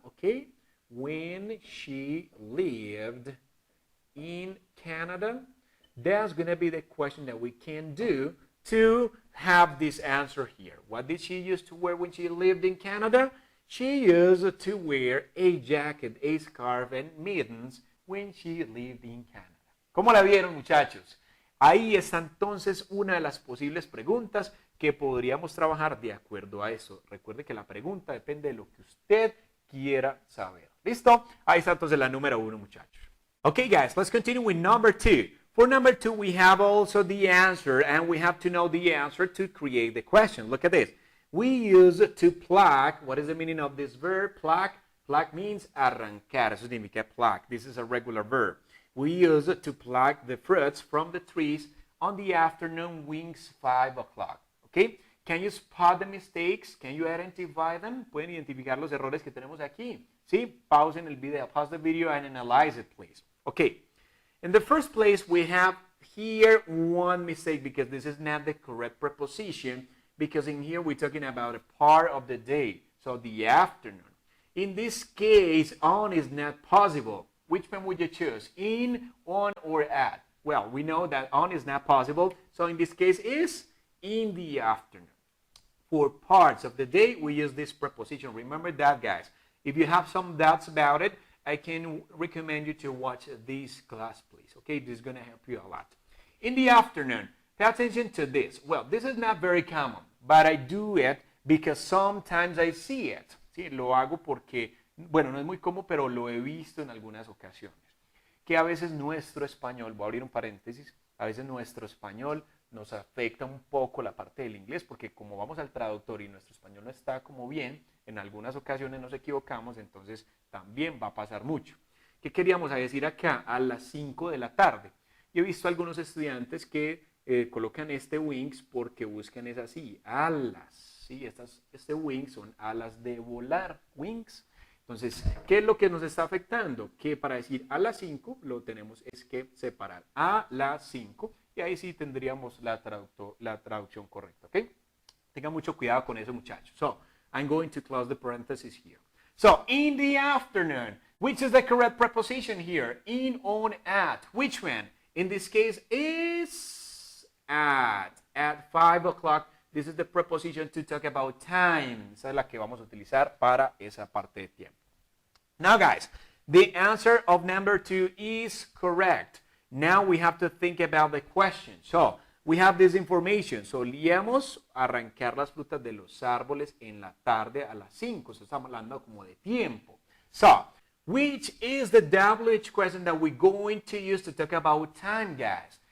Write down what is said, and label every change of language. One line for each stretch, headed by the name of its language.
English: Okay, when she lived in Canada, that's going to be the question that we can do to have this answer here. What did she used to wear when she lived in Canada? She used to wear a jacket, a scarf, and mittens when she lived in Canada.
Spanish: ¿Cómo la vieron, muchachos? Ahí está entonces una de las posibles preguntas que podríamos trabajar de acuerdo a eso. Recuerde que la pregunta depende de lo que usted quiera saber. ¿Listo? Ahí está entonces la número 1, muchachos.
English: Okay, guys, let's continue with number 2. For number 2, we have also the answer, and we have to know the answer to create the question. Look at this. We use to pluck. What is the meaning of this verb? Pluck. Pluck means arrancar.
Spanish: Eso significa
English: pluck. This is a regular verb. We use to pluck the fruits from the trees on the afternoon wings 5 o'clock. Okay? Can you spot the mistakes? Can you identify them?
Spanish: ¿Pueden identificar los errores que tenemos aquí? ¿Sí? Pausen el video.
English: Pause the video and analyze it, please. Okay. In the first place, we have here one mistake because this is not the correct preposition, because in here we're talking about a part of the day, so the afternoon. In this case, on is not possible. Which one would you choose? In, on, or at? Well, we know that on is not possible, so in this case is in the afternoon. For parts of the day, we use this preposition. Remember that, guys. If you have some doubts about it, I can recommend you to watch this class, please. Okay, this is going to help you a lot. In the afternoon, pay attention to this. Well, this is not very common, but I do it because sometimes I see it.
Spanish: Sí, lo hago porque, bueno, no es muy común, pero lo he visto en algunas ocasiones. Que a veces nuestro español, voy a abrir un paréntesis, a veces nuestro español nos afecta un poco la parte del inglés, porque como vamos al traductor y nuestro español no está como bien, en algunas ocasiones nos equivocamos, entonces también va a pasar mucho. ¿Qué queríamos decir acá? A las 5 de la tarde. Yo he visto algunos estudiantes que colocan este wings porque buscan es así, alas. ¿Sí? Este wings son alas de volar, wings. Entonces, ¿qué es lo que nos está afectando? Que para decir a las 5 lo tenemos es que separar a las 5 y ahí sí tendríamos la traducción correcta, ¿ok? Tengan mucho cuidado con eso, muchachos.
English: So, I'm going to close the parenthesis here. So, in the afternoon, which is the correct preposition here? In, on, at. Which one? In this case is at 5 o'clock. This is the preposition to talk about time.
Spanish: Esa es la que vamos a utilizar para esa parte de tiempo.
English: Now, guys, the answer of number 2 is correct. Now we have to think about the question. So, we have this information.
Spanish: Solíamos arrancar las frutas de los árboles en la tarde a las 5. So, estamos hablando como de tiempo.
English: So, which is the WH question that we're going to use to talk about time, guys?